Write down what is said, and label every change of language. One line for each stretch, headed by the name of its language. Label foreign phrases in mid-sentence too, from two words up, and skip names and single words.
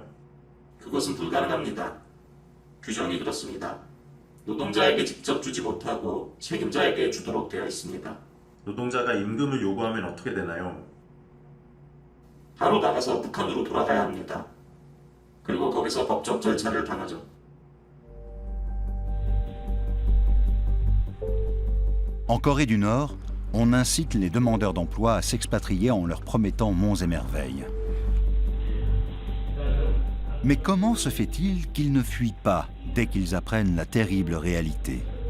Korean: 그것은 불가능합니다. 규정이 그렇습니다. 노동자에게 직접 주지 못하고 책임자에게 주도록 되어 있습니다. 노동자가 임금을 요구하면 어떻게 되나요? 바로 나가서 북한으로 돌아가야 합니다. 그리고 거기서 법적 절차를 당하죠.
French: En Corée du Nord, on incite les demandeurs d'emploi à s'expatrier en leur promettant monts et merveilles. Mais comment se fait-il qu'ils ne fuient pas dès qu'ils apprennent la terrible réalité ?